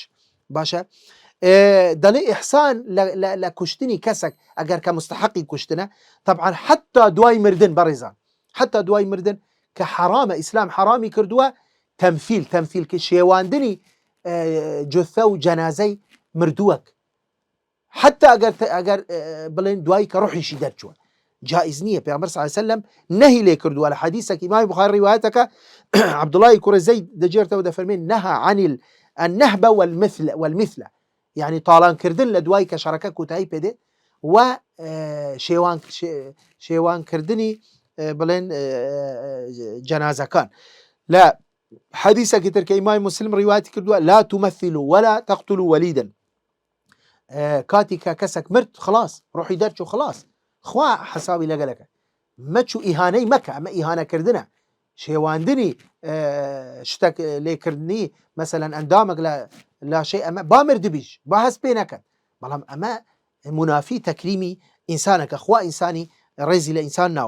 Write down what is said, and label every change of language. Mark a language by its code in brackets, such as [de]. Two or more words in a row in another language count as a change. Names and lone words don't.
[ckb] باشە دەڵێ ئیحسان لە کوشتنی کەسێک ئەگەر کە مستحقی کوشتنە، طبعا حتا دوای مردن بەڕێزان حتى دوای مردن کە حرامە ئیسلام حرامی کردووە تەمثیل کە شێواندنی جثە و جەنازەی مردووەک حتى ئەگەر بڵێن دوای کە ڕوحیشی دەرچووە جائز نییە. پێغەمبەر [ar] صلی الله علیه وسلم [ckb] نهی لێ کردووە لە حەدیثێک ئیمامی بوخاری ڕیوایەتەکە عەبدوڵڵاهی کوڕی زەید دەجێرتەوە دەفەرمێن [ar] نەها عن النهب والمثل [ckb] يعني تاڵانکردن لە دوای کە شەڕەکە کۆتایی پێدێ و شێوانکردنی بڵێن جەنازەکان. لە حەدیثێکی تر کە ئیمامی موسلم ڕیواەتی کردووە [ar] لا تمثلوا ولا تقتلوا وليدا، [ckb] کاتی کە کەسێک مرد خلاص ڕوحی دەرچوو خلاص خوا حسابی لەگەلەکە مەچوو ئیهانەی مەکە، ئەمە ئیهانەکردنە شێواندنی شتێک لێکردنی مەسەلەن ئەندامێک لە لاشەی ئەمە با مردبیش با هەست پێ نەکەن، بەڵام ئەمە منافی تەکریمی ئینسانەکە خوا ئینسانی ڕێزی لە ئینسان ناوە.